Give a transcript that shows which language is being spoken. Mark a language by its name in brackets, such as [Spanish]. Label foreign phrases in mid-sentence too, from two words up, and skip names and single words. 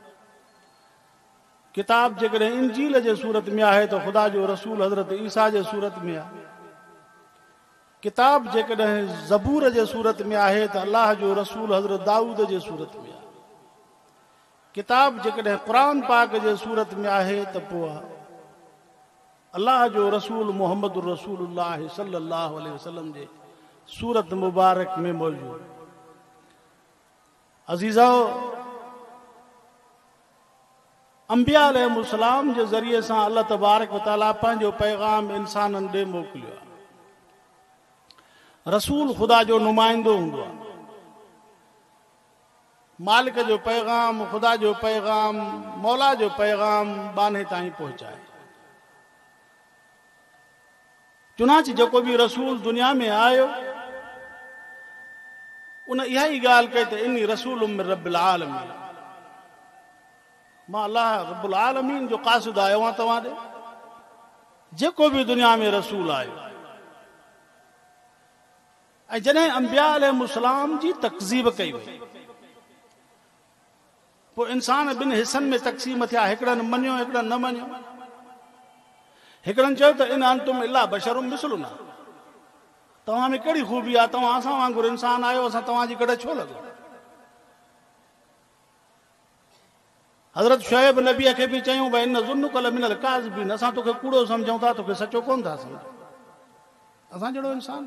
[Sindhi] किताब जेकॾहिं इंजील जे सूरत में आहे त ख़ुदा जो रसूल हज़रत ईसा जे सूरत में आहे। किताब जेकॾहिं ज़बूर जे सूरत में आहे त अल्लाह जो रसूल हज़रत दाऊद जे सूरत में आहे। किताब जेकॾहिं क़ुरान पाक जे सूरत में आहे त पोइ अल्लाह जो रसूल मुहम्मद रसूलुल्लाह [Arabic] صلى الله عليه وسلم [Sindhi] जे सूरत मुबारक में मौजूद। अज़ीज़ो, अंबिया अलैहिस्सलाम जे ज़रिए सां अल्लाह [Arabic] تبارك وتعالى [Sindhi] पंहिंजो पैगाम इंसाननि ॾे मोकिलियो आहे। रसूल ख़ुदा जो नुमाइंदो हूंदो आहे। मालिक जो पैगाम, ख़ुदा जो पैगाम, मौला जो पैगाम बाने ताईं पहुचाए। चुनांचे जेको बि रसूल दुनिया में आयो उन इहा ई ॻाल्हि कई त [Arabic] إني رسول من رب العالمين, [Sindhi] मां अल्लाह [Arabic] رب العالمين [Sindhi] जो क़ासिद आयो आहियां तव्हां ॾे। जेको बि दुनिया में रसूल आयो ऐं जॾहिं अंबिया अलैहिस्सलाम जी तकज़ीब कई वई पोइ इंसान ॿिनि हिसनि में तक़सीम थिया। हिकिड़नि मञियो, हिकिड़नि न मञियो। हिकिड़नि चयो त [Arabic] إن أنتم إلا بشر مثلنا, [Sindhi] तव्हां में कहिड़ी ख़ूबी आहे, तव्हां असां वांगुरु इंसान आहियो, असां तव्हांजी गॾु छो लॻो। हज़रत शुएब नबीअ खे बि चयूं भई [Arabic] إن نظنك لمن الكاذبين, [Sindhi] असां तोखे कूड़ो सम्झूं था, तोखे सचो कोन था सम्झूं, असां जहिड़ो इंसान।